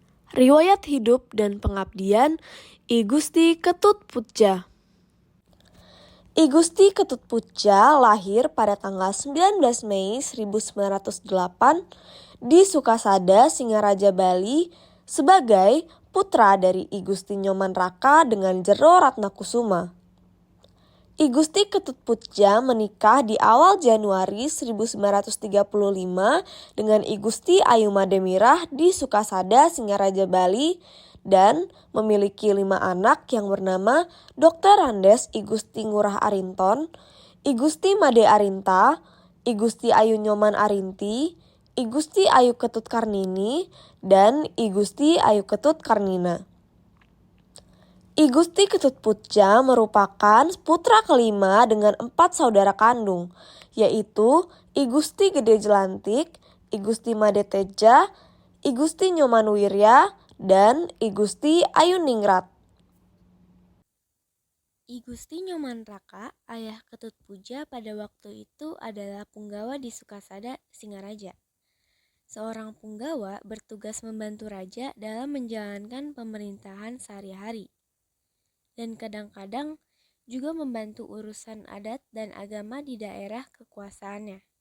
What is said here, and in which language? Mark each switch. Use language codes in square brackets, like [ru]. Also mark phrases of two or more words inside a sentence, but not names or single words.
[id] Riwayat hidup dan pengabdian I Gusti Ketutputja. I Gusti Ketutputja lahir pada tanggal 19 Mei 1908 di Sukasada, Singaraja, Bali sebagai putra dari I Gusti Nyoman Raka dengan Jero Ratnakusuma. I Gusti Ketutputja menikah di awal Januari 1935 dengan I Gusti Ayuma Demirah di Sukasada, Singaraja, Bali dan memiliki 5 anak yang bernama Dr. Andes I Gusti Ngurah Arinton, I Gusti Made Arinta, I Gusti Ayu Nyoman Arinti, I Gusti Ayu Ketut Karnini, dan I Gusti Ayu Ketut Karnina. I Gusti Ketutputja merupakan putra kelima dengan 4 saudara kandung, yaitu I Gusti Gede Jelantik, I Gusti Made Teja, I Gusti Nyoman Wirya, dan I Gusti Ayu Ningrat. I Gusti Nyoman Raka, ayah Ketutputja pada waktu itu adalah punggawa di Sukasada, Singaraja. Seorang punggawa bertugas membantu raja dalam menjalankan pemerintahan sehari-hari. Dan kadang-kadang juga membantu urusan adat dan agama di daerah kekuasaannya.